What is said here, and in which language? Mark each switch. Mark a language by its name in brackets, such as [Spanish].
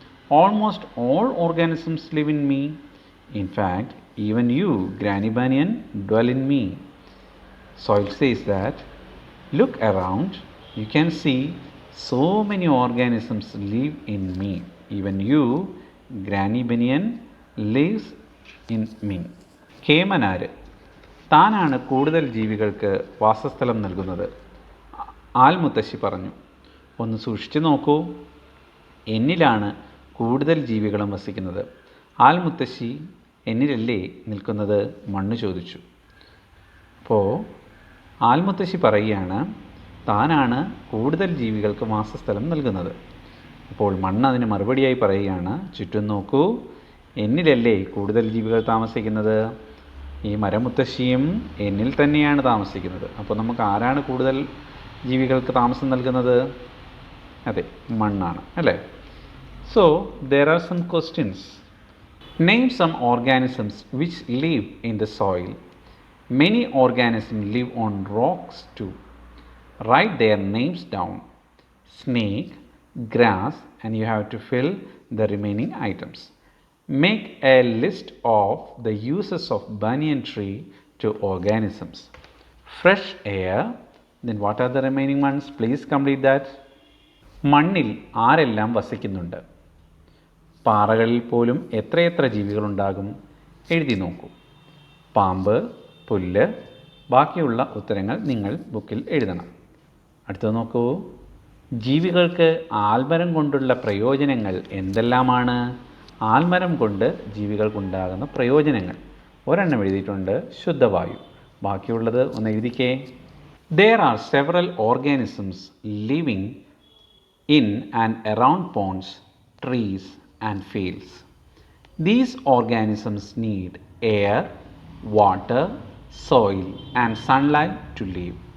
[English] Almost all organisms live in me. In fact, even you, Granny Banyan, dwell in me. Soil says that, look around, you can see so many organisms live in me. Even you, Granny Banyan, lives in me. [Malayalam] കേമനാര് താനാണ് കൂടുതൽ ജീവികൾക്ക് വാസസ്ഥലം നൽകുന്നത്. ആൽമുത്തശ്ശി പറഞ്ഞു, ഒന്ന് സൂക്ഷിച്ചു നോക്കൂ, എന്നിലാണ് കൂടുതൽ ജീവികളും വസിക്കുന്നത്. ആൽമുത്തശ്ശി എന്നിലല്ലേ നിൽക്കുന്നത്? മണ്ണ് ചോദിച്ചു. അപ്പോൾ ആൽമുത്തശ്ശി പറയുകയാണ്, താനാണ് കൂടുതൽ ജീവികൾക്ക് വാസസ്ഥലം നൽകുന്നത്. അപ്പോൾ മണ്ണ് അതിന് മറുപടിയായി പറയുകയാണ്, ചുറ്റും നോക്കൂ, എന്നിലല്ലേ കൂടുതൽ ജീവികൾ താമസിക്കുന്നത്. ഈ മരമുത്തശ്ശിയും എന്നിൽ തന്നെയാണ് താമസിക്കുന്നത്. അപ്പോൾ നമുക്ക് ആരാണ് കൂടുതൽ ജീവികൾക്ക് താമസം നൽകുന്നത്? അതെ, മണ്ണാണ് അല്ലേ? [English] So there are some questions. Name some organisms which live in the soil. Many organisms live on rocks too. Write their names down. Snake, grass, and you have to fill the remaining items. Make a list of the uses of banyan tree to organisms. Fresh air. Then what are the remaining ones? Please complete that. [Malayalam] മണ്ണിൽ ആരെല്ലാം വസിക്കുന്നുണ്ട്? പാറകളിൽ പോലും എത്രയെത്ര ജീവികളുണ്ടാകും? എഴുതി നോക്കൂ. പാമ്പ്, പുല്ല്, ബാക്കിയുള്ള ഉത്തരങ്ങൾ നിങ്ങൾ ബുക്കിൽ എഴുതണം. അടുത്തത് നോക്കൂ. ജീവികൾക്ക് ആൽമരം കൊണ്ടുള്ള പ്രയോജനങ്ങൾ എന്തെല്ലാമാണ്? ആൽമരം കൊണ്ട് ജീവികൾക്കുണ്ടാകുന്ന പ്രയോജനങ്ങൾ ഒരെണ്ണം എഴുതിയിട്ടുണ്ട്, ശുദ്ധവായു. ബാക്കിയുള്ളത് ഒന്ന് എഴുതിക്കേ. [English] There are several organisms living in and around ponds, trees and fields. These organisms need air, water, soil and sunlight to live.